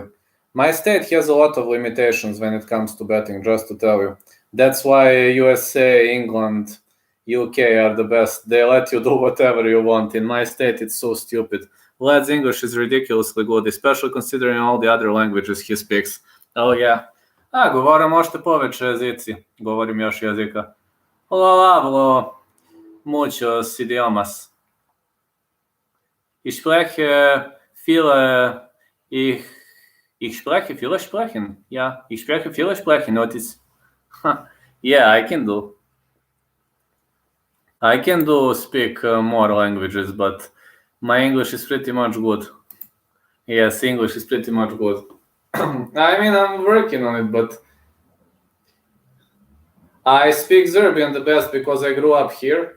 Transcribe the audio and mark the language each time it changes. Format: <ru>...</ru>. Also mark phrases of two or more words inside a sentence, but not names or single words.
<en>My state has a lot of limitations when it comes to betting, just to tell you. That's why USA, England, UK are the best. They let you do whatever you want. In my state, it's so stupid. Vlad's English is ridiculously good, especially considering all the other languages he speaks. Oh yeah.</en> <sr>Govorim ošte poveće jezici. Govorim još jezika.</sr> <es>Hablo muchos idiomas.</es> <de>Ich spreche viele... Ich spreche viele Sprechen. Ja, ich spreche viele Sprechen.</de> <en>Notice. Yeah, I can do speak more languages, but my English is pretty much good. Yes, English is pretty much good. I mean, I'm working on it, but I speak Serbian the best because I grew up here.</en>